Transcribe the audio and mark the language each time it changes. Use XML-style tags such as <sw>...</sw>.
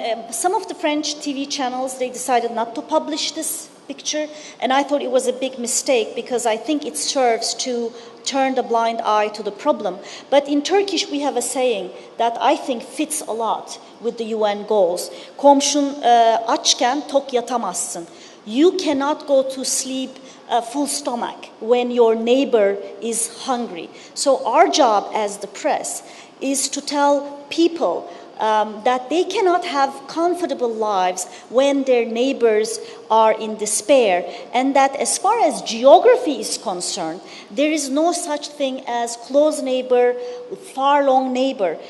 <en>Some of the French TV channels, they decided not to publish this picture, and I thought it was a big mistake because I think it serves to turn the blind eye to the problem. But in Turkish, we have a saying that I think fits a lot with the UN goals.</en> <tr>Komşun açken tok yatamazsın.</tr> <en>You cannot go to sleep full stomach when your neighbor is hungry. So our job as the press is to tell people that they cannot have comfortable lives when their neighbors are in despair, and that as far as geography is concerned, there is no such thing as close neighbor, far-long neighbor.</en>